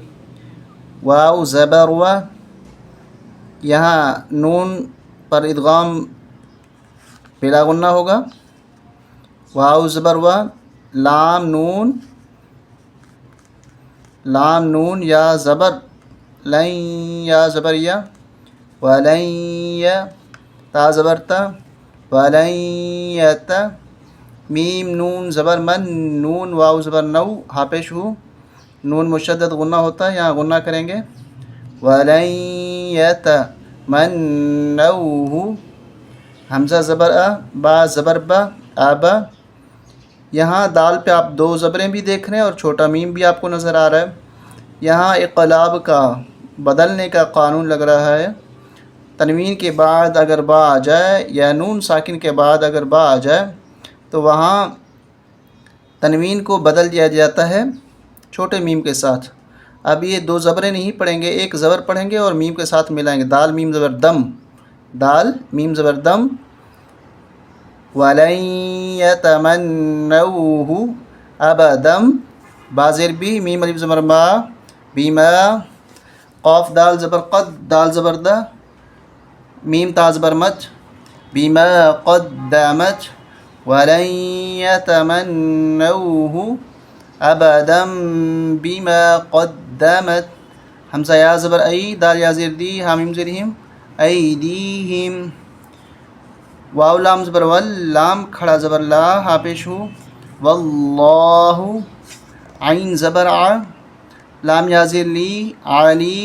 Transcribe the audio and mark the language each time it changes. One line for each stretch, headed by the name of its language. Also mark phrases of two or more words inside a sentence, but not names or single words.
Urdu: واو زبر و، یہاں نون پر ادغام بلا غنہ ہوگا۔ واو زبر و، لام نون یا زبر لن، یا زبر یا، ولن یا، تا زبر تا، ولن یت، میم نون زبر من، نون واو زبر نو، ہا پیش ہو، نون مشدد غنہ ہوتا ہے، یہاں غنہ کریں گے۔ ولن یت من نو، حمزہ زبر ا، با زبر با، آبا۔ یہاں دال پہ آپ دو زبریں بھی دیکھ رہے ہیں اور چھوٹا میم بھی آپ کو نظر آ رہا ہے۔ یہاں اقلاب کا، بدلنے کا قانون لگ رہا ہے۔ تنوین کے بعد اگر با آ جائے یا نون ساکن کے بعد اگر با آ جائے تو وہاں تنوین کو بدل دیا جاتا ہے چھوٹے میم کے ساتھ۔ اب یہ دو زبریں نہیں پڑھیں گے، ایک زبر پڑھیں گے اور میم کے ساتھ ملائیں گے۔ دال میم زبر دم، دال میم زبر دم۔
Arabic: وَلَن يَتَمَنَّوْهُ أَبَدًا،
Urdu: با زیر بی، میم الف زبر ما، بیما۔ قاف دال زبر قد، دال زبر دا، میم تا زبر مت، بیما قدمت۔
Arabic: وَلَن يَتَمَنَّوْهُ أَبَدًا بِمَا قَدَّمَتْ،
Urdu: حمزہ یا زبر ای، دال یا زیر دی، ہا میم زیر ہم، ایدیہم۔ واو لام زبر ول، لام کھڑا زبر لا، ہا پیش ہو، واللہ۔ عین زبر ع، لام یا زیر لی، علی۔